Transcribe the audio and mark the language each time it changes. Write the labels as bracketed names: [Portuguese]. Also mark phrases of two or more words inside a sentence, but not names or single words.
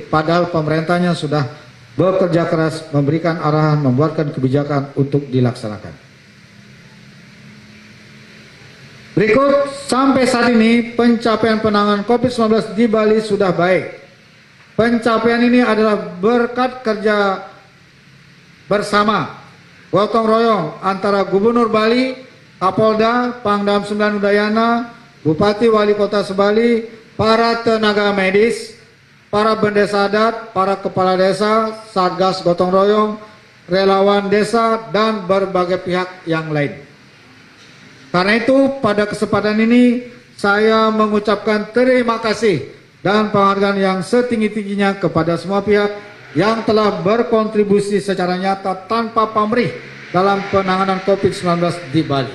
[Indonesian] Padahal pemerintahnya sudah bekerja keras, memberikan arahan, membuatkan kebijakan untuk dilaksanakan. Berikut, sampai saat ini pencapaian penanganan COVID-19 di Bali sudah baik. Pencapaian ini adalah berkat kerja bersama, gotong royong antara Gubernur Bali, Kapolda, Pangdam 9 Udayana, Bupati Wali Kota Sebali, para tenaga medis, para bendesa adat, para kepala desa, satgas gotong royong, relawan desa, dan berbagai pihak yang lain. Karena itu pada kesempatan ini saya mengucapkan terima kasih dan penghargaan yang setinggi-tingginya kepada semua pihak yang telah berkontribusi secara nyata tanpa pamrih dalam penanganan COVID-19 di Bali.